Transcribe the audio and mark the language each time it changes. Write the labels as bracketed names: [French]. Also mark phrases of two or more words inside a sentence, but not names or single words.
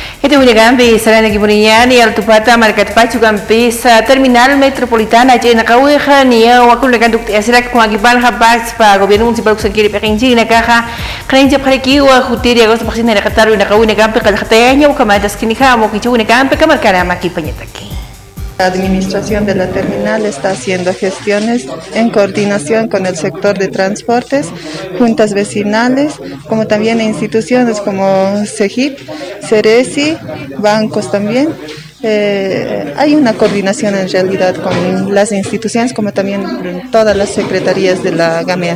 [Spanish] Cuito Unagambi, Sarana Giburiani, Altupata, Marcatpachu Gampisa, Terminal Metropolitana, Jena Kaweja, Nia, Wakunakantuk, Asirak, Kwagiban, Habats, Gobierno Municipal Sankiri, Pekinji, Nakaja, Krenja Parekiwa, Jutiri, Agosto Pasina, Kataru, Nakawina Gampe, Kalhateño, Kamatas Kinihamo, Kichuna Gampe, Kamarkara, Maki Pañetaki. La administración de la terminal está haciendo gestiones en coordinación con el sector de transportes, juntas vecinales, como también instituciones como CEGIP, CERESI, bancos también. Hay una coordinación en realidad con las instituciones como también todas las secretarías de la GAMEA.